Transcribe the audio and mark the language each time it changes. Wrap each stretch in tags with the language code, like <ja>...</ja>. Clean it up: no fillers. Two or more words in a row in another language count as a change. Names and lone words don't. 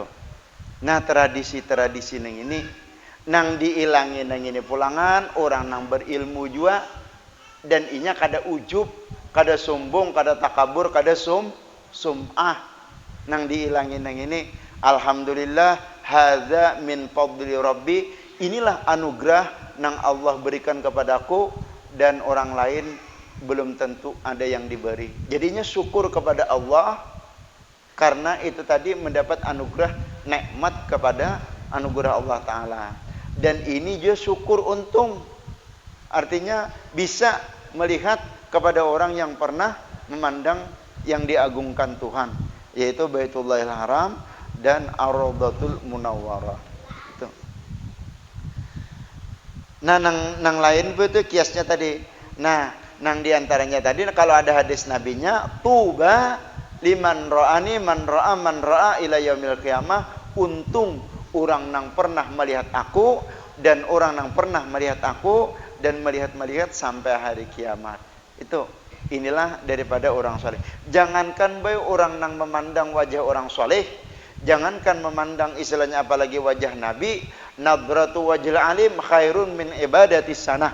<bjn>Nah tradisi-tradisi nang ini nang diilangi nang ini pulangan orang nang berilmu juga dan inya kada ujub kada sombong, kada takabur, kada sum'ah nang diilangin nang ini.</bjn> <ar>الحمد لله، هذا من فضل ربي,</ar> <bjn>inilah anugerah nang Allah berikan kepadaku dan orang lain belum tentu ada yang diberi.</bjn> <id>Jadinya syukur kepada Allah karena itu tadi mendapat anugerah, nikmat kepada anugerah Allah Ta'ala. Dan ini juga syukur untung. Artinya bisa melihat kepada orang yang pernah memandang yang diagungkan Tuhan, yaitu Baitullahil Haram dan Ar-Raudhatul Munawwarah. Itu.</id> <bjn>Nah, nang lain itu kiasnya tadi. Nah, nang diantaranya tadi kalau ada hadis nabinya,</bjn> <ar>طوبى لمن رآني من رأى إلى يوم القيامة,</ar> <bjn>untung orang nang pernah melihat aku dan orang nang pernah melihat aku dan melihat sampai hari kiamat. Itu inilah daripada orang soleh. Jangankan baik orang nang memandang wajah orang soleh, jangankan memandang istilahnya apalagi wajah Nabi,</bjn> <ar>نظرة وجه العالم خير من عبادة السنة.</ar>